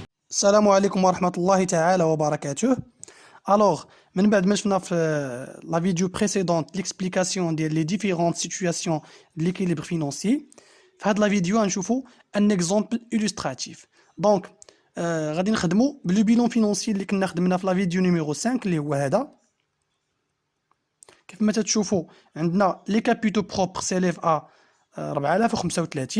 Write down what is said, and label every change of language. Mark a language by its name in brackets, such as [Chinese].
[Arabic] السلام عليكم ورحمة الله تعالى وبركاته. [French] Alors, [Arabic] من بعد ما شفنا في [French] la vidéo précédente l'explication [Arabic] ديال [French] les différentes situations de l'équilibre financier. [Arabic] في هاد [French] la vidéo [Arabic] غنشوفوا [French] un exemple illustratif. [Arabic] Donc, غادي نخدموا بلو [French] bilan financier [Arabic] اللي كنا خدمنا في [French] la vidéo numéro 5 [Arabic] اللي هو هذا. كيف ما تتشوفوا عندنا [French] les capitaux propres s'élèvent à 4035.